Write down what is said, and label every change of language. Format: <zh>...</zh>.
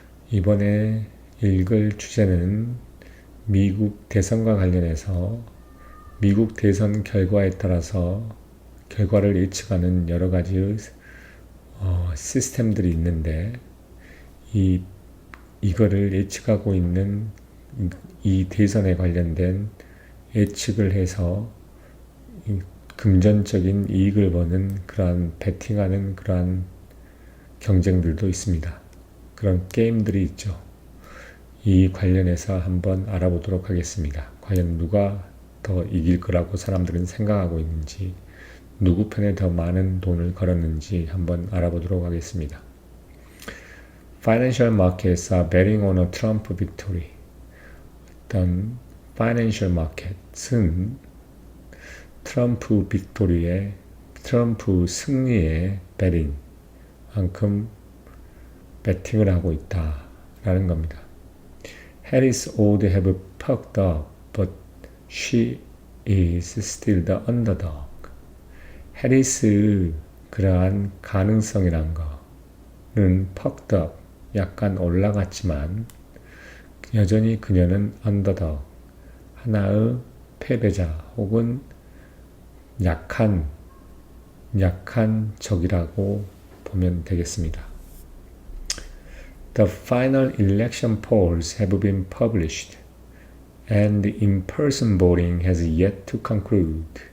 <ko>이번에 읽을 주제는 미국 대선과 관련해서 미국 대선 결과에 따라서 결과를 예측하는 여러 가지 시스템들이 있는데 이거를 예측하고 있는 이 대선에 관련된 예측을 해서 금전적인 이익을 버는 그러한 베팅하는 그러한 경쟁들도 있습니다. 그런 게임들이 있죠. 이 관련해서 한번 알아보도록 하겠습니다. 과연 누가 더 이길 거라고 사람들은 생각하고 있는지, 누구 편에 더 많은 돈을 걸었는지 한번 알아보도록 하겠습니다.</ko> <en>Financial markets are betting on a Trump victory.</en> <ko>어떤</ko> <en>financial market</en> <ko>은 트럼프 빅토리의 트럼프 승리의 베팅만큼 베팅을 하고 있다라는 겁니다.</ko> <en>Harris would have perked up, but she is still the underdog.</en> <ko>해리스 그러한 가능성이란 거는</ko> <en>perked up,</en> <ko>약간 올라갔지만 여전히 그녀는 underdog, 하나의 패배자 혹은 약한 적이라고 보면 되겠습니다.</ko> <en>The final election polls have been published and in-person voting has yet to conclude.</en>